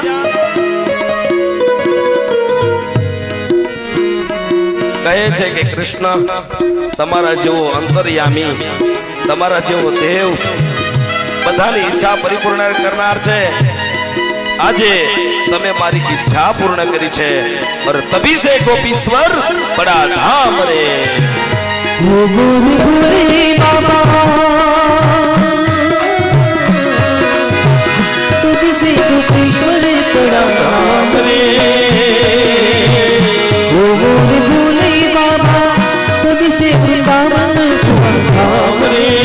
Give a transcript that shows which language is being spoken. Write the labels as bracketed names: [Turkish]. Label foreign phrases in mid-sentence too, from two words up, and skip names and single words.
[Gujarati] કહે છે કે કૃષ્ણ, તમારા જેવો અંતર્યામી, તમારા જેવો દેવ બધાની ઈચ્છા પરિપૂર્ણ કરનાર છે. આજે તમે મારી ઈચ્છા પૂર્ણ કરી છે. [Hindi] और तभी से गोपीश्वर बड़ा धाम रे. बाबा तुझ से गोपीश्वर बड़ा धाम रे. भोले बाबा तुझ से वृंदावन बड़ा धाम रे.